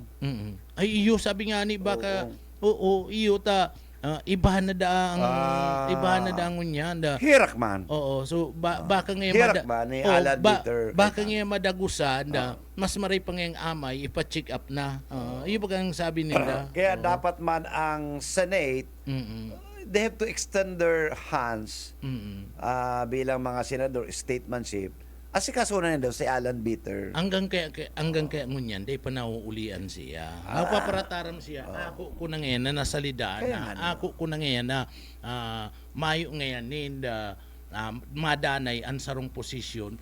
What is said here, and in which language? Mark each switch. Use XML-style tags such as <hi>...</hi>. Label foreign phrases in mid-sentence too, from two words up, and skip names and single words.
<bik>Ay iyo sabi nga ni baka iyo ta ibahan na daang unyan da. Hirak man. So baka nga Hirak ba ni Alan Bitter? Baka nga madagusan da mas maray pa nga amay ipa-check up na. Iyo bagang sabi nila. Kaya dapat man ang Senate</bik> <en>they have to extend their hands</en> <bik>bilang mga senador statemanship. Asikaso na daw si Alan Bitter. Hanggang kaya ngunyan, day pa nauulian siya. Paparataram siya. Ako ko na ngayon na nasalida na. Ako ko na ngayon na mayo ngayon na madanay ang sarong posisyon.</bik>